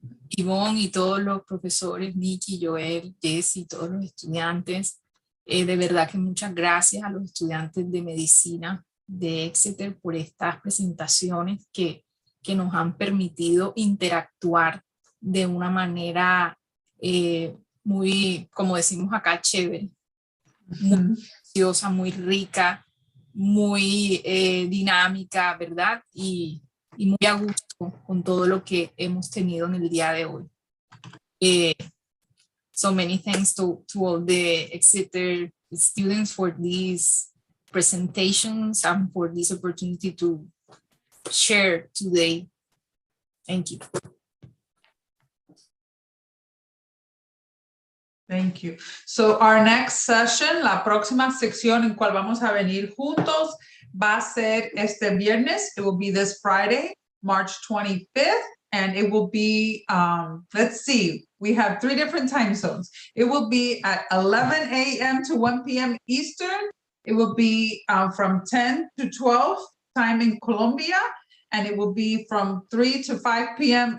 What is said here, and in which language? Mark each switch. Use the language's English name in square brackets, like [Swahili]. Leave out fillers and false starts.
[Spanish] Ivonne y todos los profesores, Nicki, Joel, Jessy, todos los estudiantes, de verdad que muchas gracias a los estudiantes de medicina de Exeter por estas presentaciones que nos han permitido interactuar de una manera muy, como decimos acá, chévere, muy graciosa, muy rica, muy dinámica, ¿verdad? Y muy a gusto con todo lo que hemos tenido en el día de hoy. [English] So many thanks to all the Exeter students for these presentations and for this opportunity to share today. Thank you. Thank you. So our next session, [Spanish] la próxima sección en cual vamos a venir juntos, va a ser este viernes. [English] It will be this Friday, March 25th, and it will be, let's see, we have 3 different time zones. It will be at 11 a.m. to 1 p.m. Eastern. It will be from 10 to 12 time in Colombia, and it will be from 3 to 5 p.m.